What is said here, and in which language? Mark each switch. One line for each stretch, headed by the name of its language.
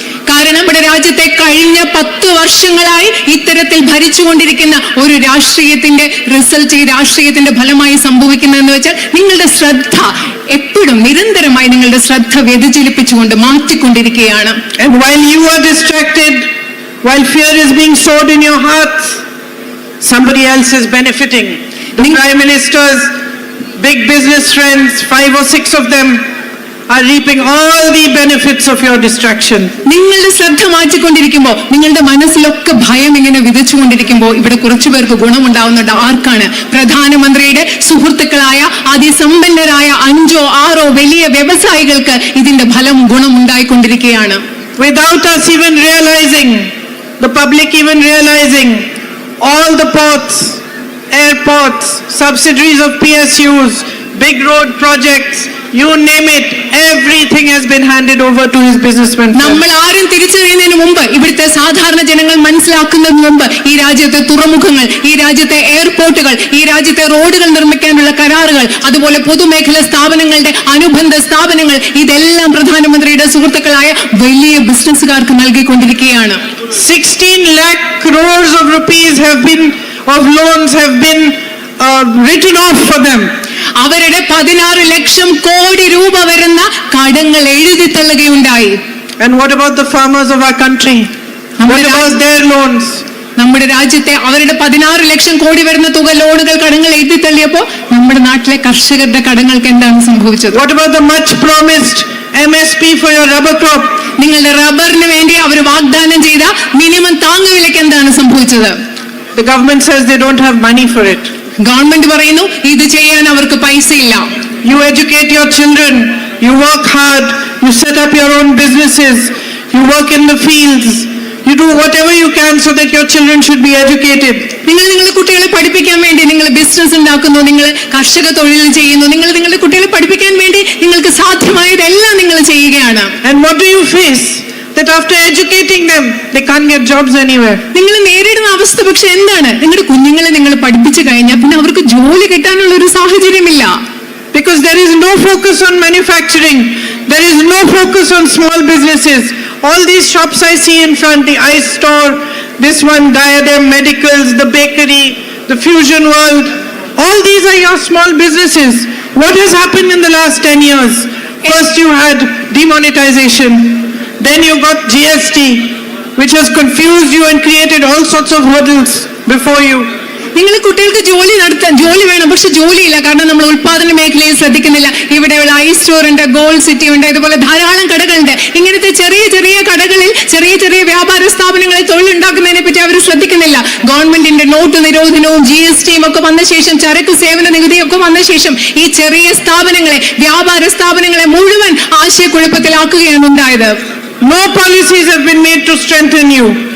Malayalam: കാരണം നമ്മുടെ രാജ്യത്തെ കഴിഞ്ഞ 10 വർഷങ്ങളായി ഇത്തരത്തിൽ ഭരിച്ചുകൊണ്ടിരിക്കുന്ന ഒരു രാഷ്ട്രീയത്തിന്റെ റിസൾട്ട്, ഈ രാഷ്ട്രീയത്തിന്റെ ഫലമായി സംഭവിക്കുന്നതെന്ന് വെച്ചാൽ നിങ്ങളുടെ ശ്രദ്ധ എപ്പോഴും നിരന്തരമായി നിങ്ങളുടെ ശ്രദ്ധ വ്യതിചലിപ്പിച്ചുകൊണ്ട് മാറ്റിക്കൊണ്ടിരിക്കുകയാണ്.
English: And while you are distracted, while fear is being sowed in your hearts, somebody else is benefiting. The Prime Minister's big business friends, 5 or 6 of them, are reaping all the benefits of your distraction.
Malayalam: നിങ്ങളുടെ ശ്രദ്ധ മാറ്റിക്കൊണ്ടിരിക്കുമ്പോൾ, നിങ്ങളുടെ മനസ്സിലൊക്കെ ഭയം ഇങ്ങനെ വിതച്ചുകൊണ്ടിരിക്കുമ്പോൾ ഇവിടെ കുറച്ചു പേർക്ക് ഗുണമുണ്ടാവുന്നുണ്ട്. ആർക്കാണ്? പ്രധാനമന്ത്രിയുടെ സുഹൃത്തുക്കളായ അതിസമ്പന്നരായ 5
English: or
Malayalam: 6 വലിയ വ്യവസായികൾക്ക് ഇതിന്റെ ഫലം ഗുണമുണ്ടായിക്കൊണ്ടിരിക്കുകയാണ്.
English: Without us even realizing, the public even realizing, all the ports, airports, subsidiaries of PSUs, big road projects, you name it, everything has been handed over to his businessmen.
Malayalam: നമ്മൾ ആരും തിരിച്ചറിയുന്നതിന് മുമ്പ്, ഇവിടുത്തെ സാധാരണ ജനങ്ങൾ മനസ്സിലാക്കുന്നതിന് മുമ്പ് ഈ രാജ്യത്തെ തുറമുഖങ്ങൾ, ഈ രാജ്യത്തെ എയർപോർട്ടുകൾ, ഈ രാജ്യത്തെ റോഡുകൾ നിർമ്മിക്കാനുള്ള കരാറുകൾ, അതുപോലെ പൊതുമേഖലാ സ്ഥാപനങ്ങളുടെ അനുബന്ധ സ്ഥാപനങ്ങൾ, ഇതെല്ലാം പ്രധാനമന്ത്രിയുടെ സുഹൃത്തുക്കളായ വലിയ ബിസിനസ്സുകാർക്ക് നൽകിക്കൊണ്ടിരിക്കുകയാണ്.
English: 16 lakh crores of rupees of loans have been written off for them.
Malayalam: അവരുടെ 16 ലക്ഷം കോടി രൂപ വരുന്ന കടങ്ങൾ എഴുതി തള്ളുകയുണ്ടായി.
English: And what about the farmers of our country? What about their loans?
Malayalam: നമ്മുടെ രാജ്യത്തെ അവരുടെ 16 ലക്ഷം കോടി വരുന്ന തുക ലോണുകൾ, കടങ്ങൾ എഴുതി തള്ളിയപ്പോൾ നമ്മുടെ നാട്ടിലെ കർഷകരുടെ കടങ്ങൾക്ക് എന്താണ് സംഭവിച്ചത്?
English: What about the much promised MSP for your rubber crop?
Malayalam: നിങ്ങളുടെ റബ്ബറിന് വേണ്ടി അവർ വാഗ്ദാനം ചെയ്ത മിനിമം താങ്ങുവിലയ്ക്ക് എന്താണ് സംഭവിച്ചത്?
English: The government says they don't have money for it.
Malayalam: Government പറയുന്നു ഇത് ചെയ്യാൻ അവർക്ക് പൈസയില്ല.
English: You educate your children, you work hard, you set up your own businesses, you work in the fields, you do whatever you can so that your children should be educated.
Malayalam: നിങ്ങൾ നിങ്ങളുടെ കുട്ടികളെ പഠിപ്പിക്കാൻ വേണ്ടി നിങ്ങൾ ബിസിനസ് ഉണ്ടാക്കുന്നു, നിങ്ങൾ കർഷക തൊഴിൽ ചെയ്യുന്നു, നിങ്ങൾ നിങ്ങളുടെ കുട്ടികളെ പഠിപ്പിക്കാൻ വേണ്ടി നിങ്ങൾക്ക് സാധ്യമായതെല്ലാം നിങ്ങൾ ചെയ്യുകയാണ്.
English: And what do you face? That after educating them, they can't get jobs anywhere.
Malayalam: നിങ്ങൾ നേരിടുന്ന അവസ്ഥ പക്ഷെ എന്താണ്? നിങ്ങളുടെ കുഞ്ഞുങ്ങളെ നിങ്ങൾ പഠിപ്പിച്ചു കഴിഞ്ഞാൽ പിന്നെ അവർക്ക് ജോലി കിട്ടാനുള്ള ഒരു സാഹചര്യമില്ല.
English: Because there is no focus on manufacturing, there is no focus on small businesses. All these shops I see in front, the ice store, this one, Diadem Medicals, the bakery, the Fusion World, all these are your small businesses. What has happened in the last 10 years? First you had demonetization, then you got GST, which has confused you and created all sorts of hurdles before you.
Malayalam: നിങ്ങൾ കുട്ടികൾക്ക് ജോലി വേണം, പക്ഷെ ജോലിയില്ല. കാരണം നമ്മൾ ഉൽപാദന മേഖലയിൽ ശ്രദ്ധിക്കുന്നില്ല. ഇവിടെയുള്ള ഐ സ്റ്റോർ ഉണ്ട്, ഗോൾഡ് സിറ്റി ഉണ്ട്, ഇതുപോലെ ധാരാളം കടകളുണ്ട്. ഇങ്ങനത്തെ ചെറിയ ചെറിയ കടകളിൽ ചെറിയ ചെറിയ വ്യാപാര സ്ഥാപനങ്ങളിൽ തൊഴിലുണ്ടാക്കുന്നതിനെ പറ്റി അവർ ശ്രദ്ധിക്കുന്നില്ല. ഗവൺമെന്റിന്റെ നോട്ട് നിരോധനവും GSTയും ഒക്കെ വന്ന ശേഷം, ചരക്ക് സേവന നികുതിയൊക്കെ വന്ന ശേഷം ഈ ചെറിയ സ്ഥാപനങ്ങളെ, വ്യാപാര സ്ഥാപനങ്ങളെ മുഴുവൻ ആശയക്കുഴപ്പത്തിലാക്കുകയാണ് ഉണ്ടായത്.
English: No policies have been made to strengthen you.